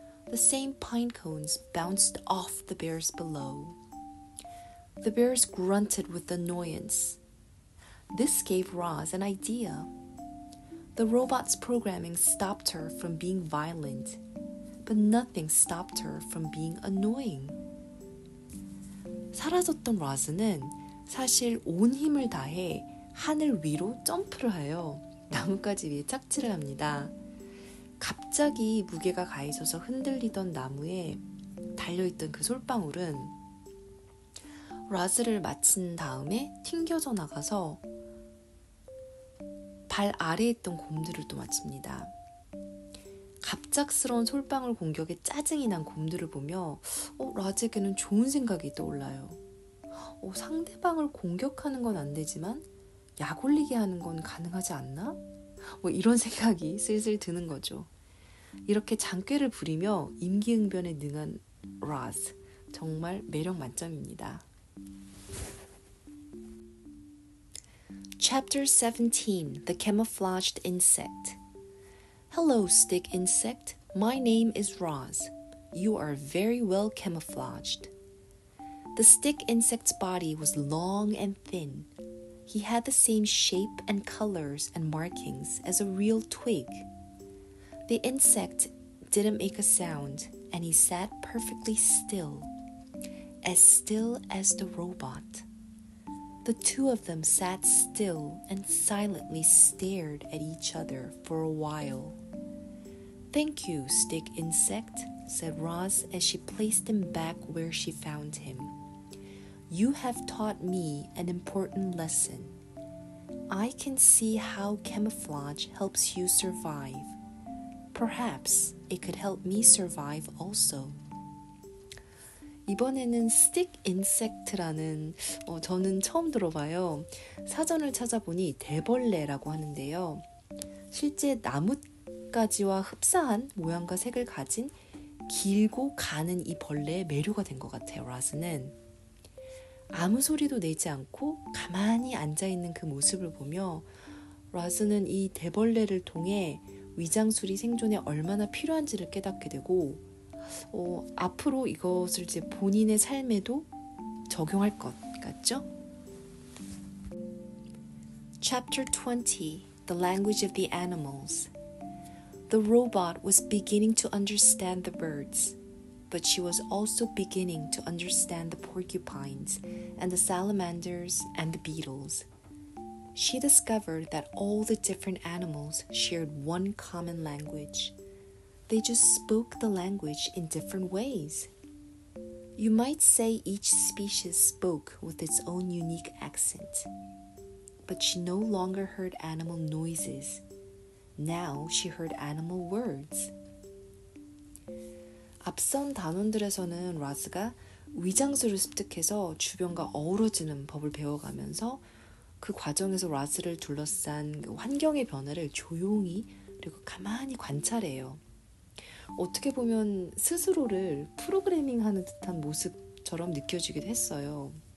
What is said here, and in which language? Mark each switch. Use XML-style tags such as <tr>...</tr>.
<en>The same pine cones bounced off the bears below. The bears grunted with annoyance. This gave Roz an idea. The robot's programming stopped her from being violent, but nothing stopped her from being annoying.</en> <ko>사라졌던 라즈는 사실 온 힘을 다해 하늘 위로 점프를 하여 나뭇가지 위에 착지를 합니다. 갑자기 무게가 가해져서 흔들리던 나무에 달려있던 그 솔방울은 라즈를 맞힌 다음에 튕겨져 나가서 발 아래에 있던 곰들을 또 맞춥니다. 갑작스러운 솔방울 공격에 짜증이 난 곰들을 보며 라즈에게는 좋은 생각이 떠올라요. 상대방을 공격하는 건 안 되지만 약 올리게 하는 건 가능하지 않나? 이런 생각이 슬슬 드는 거죠. 이렇게 장꾀를 부리며 임기응변에 능한 라즈, 정말 매력 만점입니다.</ko> <en>Chapter 17, The Camouflaged Insect. Hello, stick insect. My name is Roz. You are very well camouflaged. The stick insect's body was long and thin. He had the same shape and colors and markings as a real twig. The insect didn't make a sound, and he sat perfectly still as the robot. The two of them sat still and silently stared at each other for a while. Thank you, stick insect, said Roz as she placed him back where she found him. You have taught me an important lesson. I can see how camouflage helps you survive. Perhaps it could help me survive also.</en> <ko>이번에는 stick insect라는 저는 처음 들어봐요. 사전을 찾아보니 대벌레라고 하는데요. 실제 나뭇가지와 흡사한 모양과 색을 가진 길고 가는 이 벌레의 매료가 된 것 같아요. 라즈는 아무 소리도 내지 않고 가만히 앉아있는 그 모습을 보며 라즈는 이 대벌레를 통해 위장술이 생존에 얼마나 필요한지를 깨닫게 되고 앞으로 이것을 이제 본인의 삶에도 적용할 것 같죠?</ko> <en>Chapter 20, The Language of the Animals. The robot was beginning to understand the birds, but she was also beginning to understand the porcupines and the salamanders and the beetles. She discovered that all the different animals shared one common language. They just spoke the language in different ways. You might say each species spoke with its own unique accent, but she no longer heard animal noises. Now she heard animal words.</en> <ko>앞선 단원들에서는 라즈가 위장술을 습득해서 주변과 어우러지는 법을 배워가면서 그 과정에서 라즈를 둘러싼 그 환경의 변화를 조용히 그리고 가만히 관찰해요. 어떻게 보면 스스로를 프로그래밍하는 듯한 모습처럼 느껴지기도 했어요.</ko>